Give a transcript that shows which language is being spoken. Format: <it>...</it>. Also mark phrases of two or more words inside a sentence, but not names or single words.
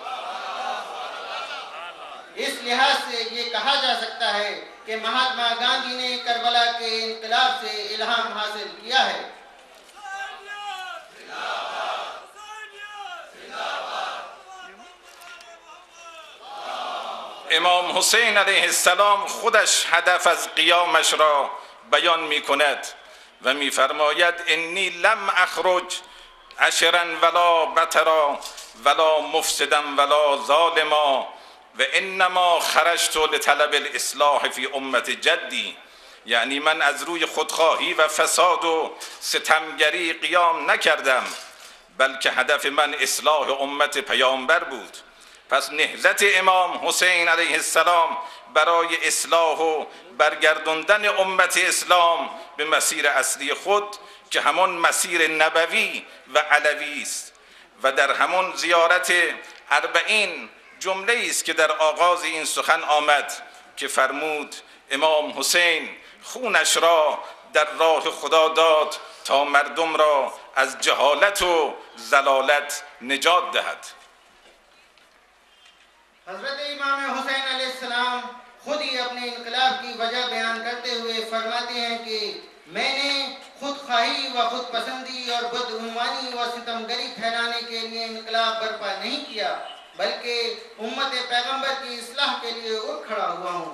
<ur>اس لحاظ سے یہ کہا جا سکتا ہے کہ مہاتما گاندھی نے کربلا کے انقلاب سے الہام حاصل کیا ہے۔</ur> <fa>امام حسین علیه السلام خودش هدف از قیامش را بیان می کند و می فرماید</fa> <ar>انی لم اخرج عشرا ولا بترا ولا مفسدا ولا ظالما و انما خرجت لطلب الاصلاح فی امت جدی،</ar> <fa>یعنی من از روی خودخواهی و فساد و ستمگری قیام نکردم بلکه هدف من اصلاح امت پیامبر بود. پس نهضت امام حسین علیه السلام برای اصلاح و برگرداندن امت اسلام به مسیر اصلی خود که همون مسیر نبوی و علوی است و در همون زیارت اربعین جمله است که در آغاز این سخن آمد که فرمود امام حسین خونش را در راه خدا داد تا مردم را از جهالت و ضلالت نجات دهد.</fa> <ur>حضرت امام حسین علیہ السلام خود ہی اپنے انقلاب کی وجہ بیان کرتے ہوئے فرماتے ہیں کہ میں نے خود خواہی و خود پسندی اور بدعنوانی و ستمگری پھیلانے کے لیے انقلاب برپا نہیں کیا، بلکہ امت پیغمبر کی اصلاح کے لیے اٹھ کھڑا ہوا ہوں۔</ur>